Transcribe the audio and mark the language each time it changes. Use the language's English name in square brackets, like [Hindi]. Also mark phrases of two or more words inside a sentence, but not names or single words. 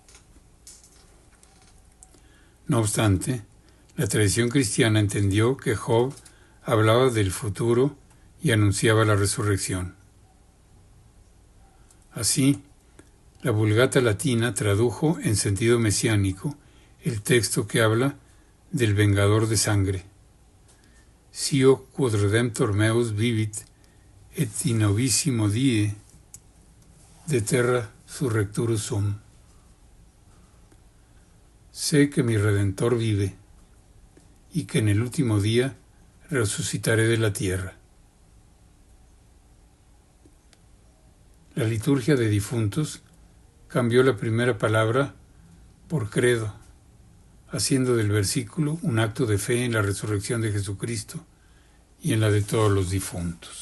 [Spanish] No obstante, la tradición cristiana entendió que Job hablaba del futuro y anunciaba la resurrección. Así, la Vulgata latina tradujo en sentido mesiánico el texto que habla del vengador de sangre. [Latin] Sio quod redemptor meus vivit, et in novissimo die de terra surrecturus sum. [Spanish] Sé que mi Redentor vive, y que en el último día resucitaré de la tierra. La liturgia de difuntos cambió la primera palabra por credo, haciendo del versículo un acto de fe en la resurrección de Jesucristo y en la de todos los difuntos.